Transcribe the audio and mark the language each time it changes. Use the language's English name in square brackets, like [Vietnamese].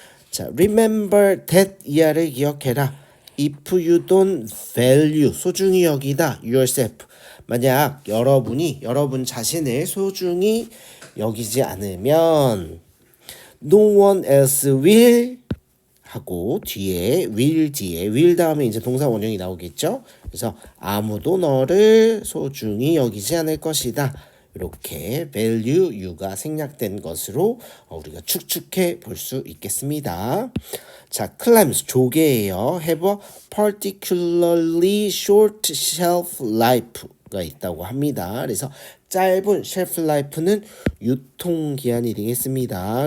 [Korean] 자, [English] remember that [Korean] 이하를 기억해라. [English] If you don't value [Korean] 소중히 여기다 yourself 만약 여러분 자신을 소중히 여기지 않으면 [English] no one else will [Korean] 하고 뒤에 will 다음에 이제 동사 원형이 나오겠죠. 그래서 아무도 너를 소중히 여기지 않을 것이다. 이렇게 value you가 생략된 것으로 우리가 추측해 볼 수 있겠습니다. 자, clams 조개예요. [English] have a particularly short shelf life가 [Korean] 있다고 합니다. 그래서 짧은 shelf life는 유통기한이 되겠습니다.